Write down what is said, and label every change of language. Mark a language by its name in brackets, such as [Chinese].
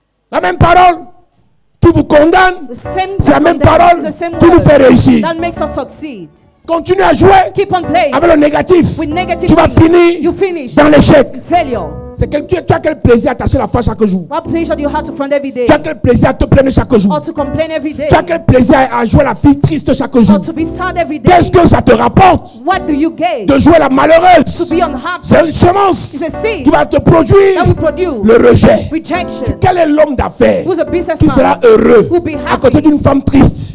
[French] La même parole qui vous condamne, [English] The same [French] c'est la même [English] condemn- [French] parole [English] it's the same [French] qui nous fait [English] word [French] réussir. [English] that makes us succeed. [French] Continue à jouer [English] Keep on playing [French] avec le négatif. [English] with negative [French] Tu vas [English] things. [French] finir [English] You finish [French] dans l'échec. [English] failure. [French] Tu as quel plaisir à tâcher la face chaque jour? [English] What pleasure do you have to front every day? [French] Tu as quel plaisir à te plaindre chaque jour? [English] Or to complain every day? [French] Tu as quel plaisir à jouer la fille triste chaque jour? [English] Or to be sad every day? [French] Qu'est-ce que ça te rapporte [English] What do you gain? [French] de jouer la [English] To [French] malheureuse? [English] be unhappy. [French] C'est une semence [English] It's a seed [French] qui va te produire [English] that will produce [French] le rejet. [English] rejection. [French] Quel est l'homme d'affaires [English] Who's a [French] qui [English] businessman [French] sera heureux [English] who will be [French] à côté [English] happy [French] d'une femme triste